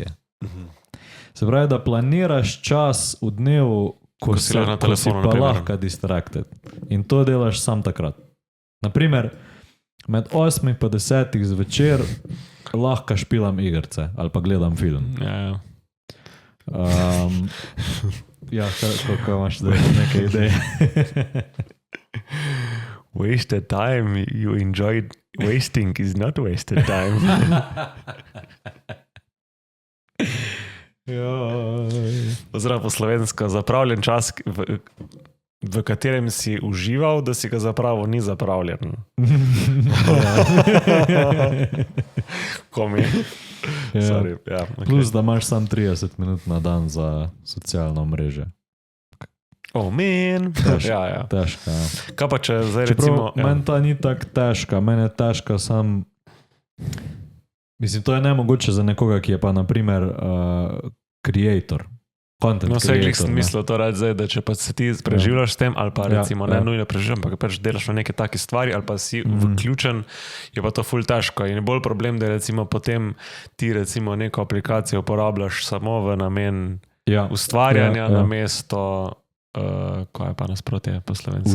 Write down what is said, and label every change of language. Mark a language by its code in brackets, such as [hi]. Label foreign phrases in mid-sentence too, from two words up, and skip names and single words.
[sl] Se pravi, da planiraš čas v dnevu, ko si pa lahko distracted. In to delaš sam takrat. Naprimer, med 8 pa 10 zvečer lahko špilam igrce ali pa gledam film. Ja. Ja, kako imaš zdaj neke ideje? [en] Wasted time you enjoyed wasting is not wasted time. [sl] Oziroma po slovensko, zapravljen čas, v katerem si užival, da si ga zapravo ni zapravljen. Komi. [en] Sorry, okay. [sl] Plus, da imaš sam 30 minut na dan za socialno mreže. [en] Oh, man. [sl] Težka. Kaj pa če zdaj recimo... Meni ta ni tak težka. Meni je težka sam... Mislim, to je nemogoče za nekoga, ki je pa naprimer creator. [en] Content [sl] no, [en] creator. [sl] Sem mislil to reči zdaj, da če pa se ti preživljaš s tem, ali pa recimo ne nujno preživljam, pa pač delaš na neke take stvari, ali pa si vključen, je pa to ful težko. In je bolj problem, da recimo potem ti recimo neko aplikacijo uporabljaš samo v namen ustvarjanja na mesto, ko je pa nasprotje po slovenski?